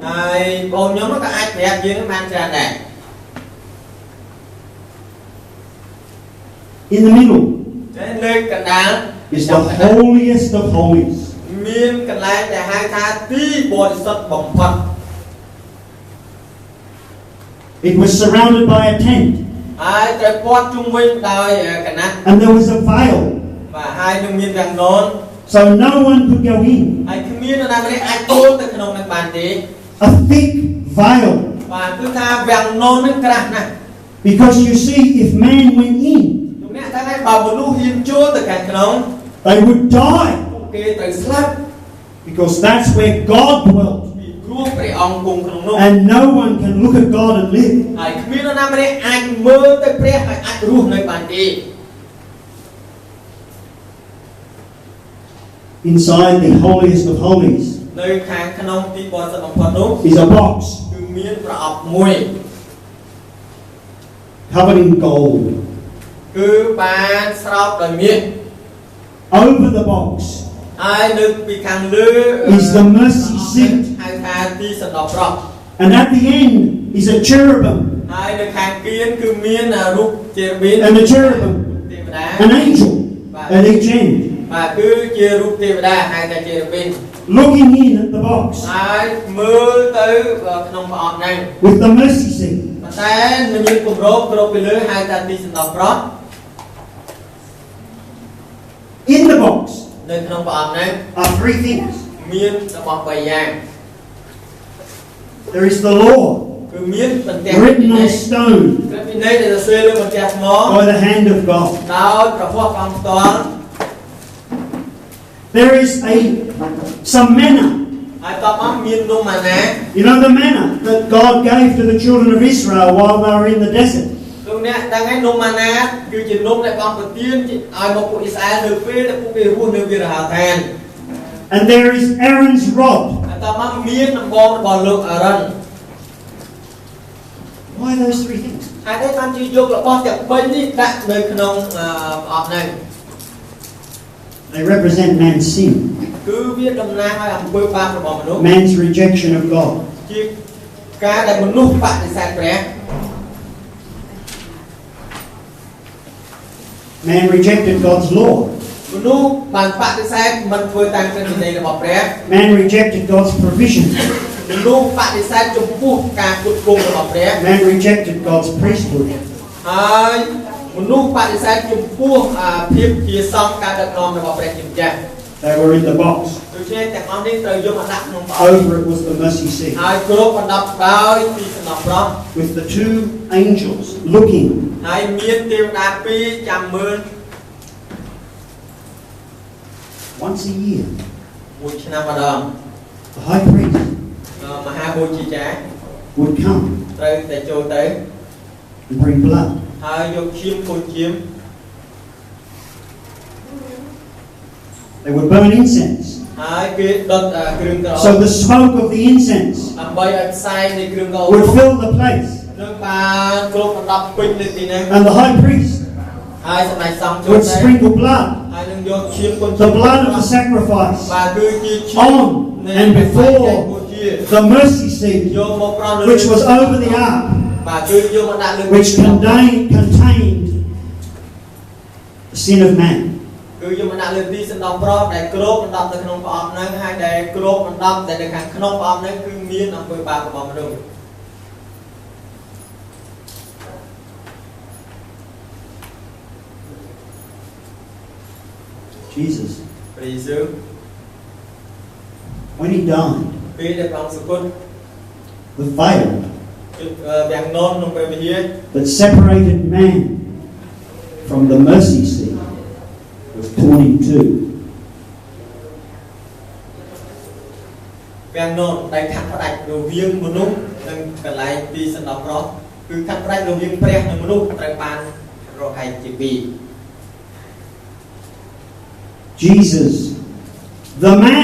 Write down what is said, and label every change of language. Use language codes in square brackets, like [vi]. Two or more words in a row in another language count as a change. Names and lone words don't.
[en] In the middle is the holiest of holies. It was surrounded by a tent. [km] ហើយត្រូវព័ទ្ធជុំវិញដោយកណាត់ [en] And there was a veil. [km] បាទហើយនឹងមានវាំងនន [en] So no one could go in. [km] ហើយគ្មាននរណាម្នាក់អាចចូលទៅក្នុងនឹងបានទេ [en] A thick veil. [km] បាទគឺថាវាំងនននឹងក្រាស់ណាស់ [en] Because you see, if man went in, [km] លោកអ្នកថាបើមនុស្សហ៊ានចូលទៅខាងក្នុង [en] they would die. [km] គេត្រូវស្លាប់ [en] Because that's where God dwelt. [km] ពីព្រោះព្រះអង្គគង់ក្នុងនោះ [en] And no one can look at God and live. [km] ហើយគ្មាននរណាម្នាក់អាចមើលទៅព្រះហើយអាចរស់នៅបានទេ [en] Inside the holiest of holies [km] នៅខាងក្នុងទីបរិសុទ្ធបំផុតនោះ [en] is a box [km] គឺមានប្រអប់មួយ [en] covered in gold. [km] គឺបានស្រោបដោយមាស [en] Over the box [km] ហើយនៅពីខាងលើ [en] is the mercy seat. [km] ហៅថាទីសណ្ដោប្រោះ [en] And at the end is a cherubim, [km] ហើយនៅខាងគៀនគឺមានរូបជេរប៊ីន [en] and a cherubim, [km] ទេវតា [en] an angel at each end, [km] បាទគឺជារូបទេវតាហៅថាជេរប៊ីន [en] looking in at the box [km] ហើយមើលទៅក្នុងប្រអប់ហ្នឹង [en] with the mercy seat. [km] ប៉ុន្តែមានគម្របគ្រប់ពីលើហៅថាទីសណ្ដោប្រោះ [en] In the box [km] នៅក្នុងប្រអប់ហ្នឹង [en] are three things. [km] មានរបស់3យ៉ាង [en] There is the law, [km] គឺមានបន្ទះ [en] written on stone [km] ក្រឹតវិន័យដែលសរសេរលើបន្ទះថ្ម [en] by the hand of God. [km] ដោយព្រះហស្ថអង្គផ្ទាល់ [en] There is some manna. [km] ហើយតបមកមាននំម៉ាណា [en] You know the manna that God gave to the children of Israel while they were in the desert. [km] លោកអ្នកដឹងហើយនំម៉ាណាគឺជានំដែលព្រះអង្គប្រទានឲ្យមកពួកអ៊ីស្រាអែលនៅពេលដែលពួកគេរស់នៅវាលហោឋាន [en] And there is Aaron's rod. [km] ហើយតបមកមានដំបងរបស់លោកអារ៉ុន [en] Why those three things? [km] ហើយតែបានជាយករបស់ទាំង3នេះដាក់នៅក្នុងប្រអប់ហ្នឹង [en] They represent man's sin, [km] គឺវាតំណាងឲ្យអំពើបាបរបស់មនុស្ស [en] man's rejection of God. [km] ជាការដែលមនុស្សបដិសេធព្រះ [en] Man rejected God's law. [km] មនុស្សបានបដិសេធមិនធ្វើតាមក្រឹតវិន័យរបស់ព្រះ [en] Man rejected God's provision. [km] មនុស្សបដិសេធចំពោះការគ្រប់គ្រងរបស់ព្រះ [en] Man rejected God's priesthood. [km] ហើយមនុស្សបដិសេធចំពោះភាពជាសង្ឃការដឹកនាំរបស់ព្រះជាម្ចាស់ [en] They were in the box. [km] ដូច្នេះទាំងអស់នេះត្រូវយកមកដាក់ក្នុងប្រអប់ [en] Over it was the mercy seat [km] ហើយគ្រប់បណ្ដប់ដោយទីសណ្ដោប្រោះ [en] with the two angels looking. [km] ហើយមានទេវតា2ចាំមើល [en] Once a year, [km] មួយឆ្នាំម្ដង [en] the high priest [km] មហាបូជាចារ្យ [en] would come [km] ត្រូវតែចូលទៅ [en] and bring blood. [km] ហើយយកឈាមខូចឈាម [en] They would burn incense. [km] ហើយគេដុតគ្រឿងក្រអូប [en] So the smoke of the incense [km] ដើម្បីឲ្យផ្សែងនៃគ្រឿងក្រអូប [en] would fill the place. [km] នឹងបានគ្រប់បណ្ដប់ពេញនៅទីហ្នឹង [en] And the high priest [km] ហើយសម្ដេចសង្ឃចូល [en] would [km] ទៅ [en] sprinkle blood, [km] ហើយនឹងយកឈាមគុណ [en] the blood of the sacrifice, [km] បាទគឺជាឈាម [en] on [km] នៃ [en] and បេ before [km] បូជា [en] the mercy seat, [km] យកមកប្រោសលើ [en] which was over the ark, [km] បាទគឺយកមកដាក់លើ [en] which contained the sin of man. [km] គឺយកមកដាក់លើទីសណ្ដោប្រោសដែលគ្របបណ្ដប់នៅក្នុងប្រអប់ហ្នឹងហើយដែលគ្របបណ្ដប់តែនៅខាងក្នុងប្រអប់ហ្នឹងគឺមានអំពើបាបរបស់មនុស្ស [en] Jesus, [km] ព្រះយេស៊ូវ [en] when he died, [km] ពេលដែលព្រះអង្គសុគត [en] the veil [km] វាំងននក្នុងព្រះវិហារ [en] that separated man from the mercy seat was torn in two. [km] វាំងននដែលខាត់ផ្ដាច់រវាងមនុស្សនិងកន្លែងទីសណ្ដោប្រោសគឺខាត់ផ្ដាច់រវាងព្រះនិងមនុស្សត្រូវបានរហែកជាពីរ [en] Jesus, the man